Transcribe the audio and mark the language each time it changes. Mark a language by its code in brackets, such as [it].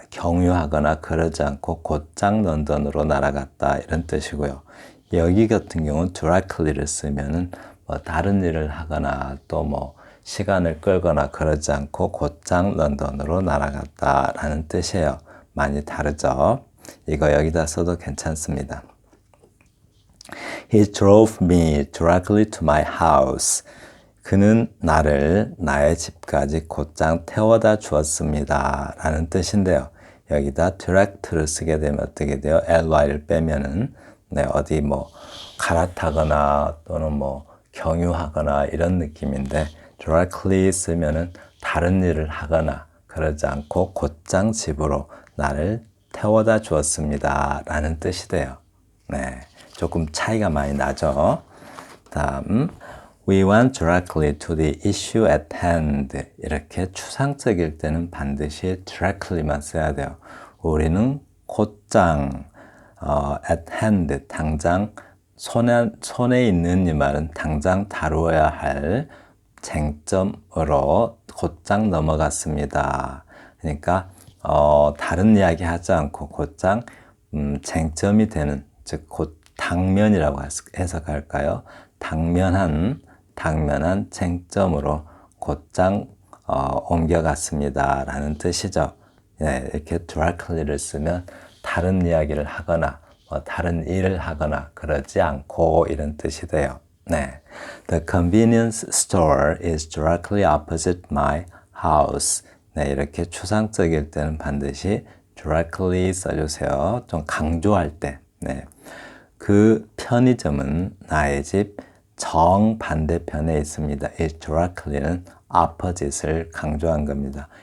[ko] 경유하거나 그러지 않고 곧장 런던으로 날아갔다 이런 뜻이고요. 여기 같은 경우는 directly를 쓰면은 뭐 다른 일을 하거나 또 뭐 시간을 끌거나 그러지 않고 곧장 런던으로 날아갔다라는 뜻이에요. 많이 다르죠? 이거 여기다 써도 괜찮습니다. [en] He drove me directly to my house. [ko] 그는 나를 나의 집까지 곧장 태워다 주었습니다. 라는 뜻인데요. 여기다 direct를 쓰게 되면 어떻게 돼요? ly를 빼면은 네, 어디 뭐 갈아타거나 또는 뭐 경유하거나 이런 느낌인데 directly 쓰면은 다른 일을 하거나 그러지 않고 곧장 집으로 나를 태워다 주었습니다. 라는 뜻이 돼요. 네, 조금 차이가 많이 나죠. 다음 [en] We went directly to the issue at hand. [ko] 이렇게 추상적일 때는 반드시 directly만 써야 돼요. 우리는 곧장 at hand, 당장 손에 있는 이 말은 당장 다루어야 할 쟁점으로 곧장 넘어갔습니다. 그러니까 다른 이야기 하지 않고 곧장 쟁점이 되는, 즉 곧 당면이라고 해석할까요? 당면한 쟁점으로 곧장 옮겨갔습니다. 라는 뜻이죠. 네, 이렇게 directly를 쓰면 다른 이야기를 하거나 다른 일을 하거나 그러지 않고 이런 뜻이 돼요. [en] 네, The convenience store is directly opposite my house. [ko] 네, 이렇게 추상적일 때는 반드시 directly 써주세요. 좀 강조할 때. 네, 그 편의점은 나의 집 정반대편에 있습니다. 이 directly는 opposite을 강조한 겁니다.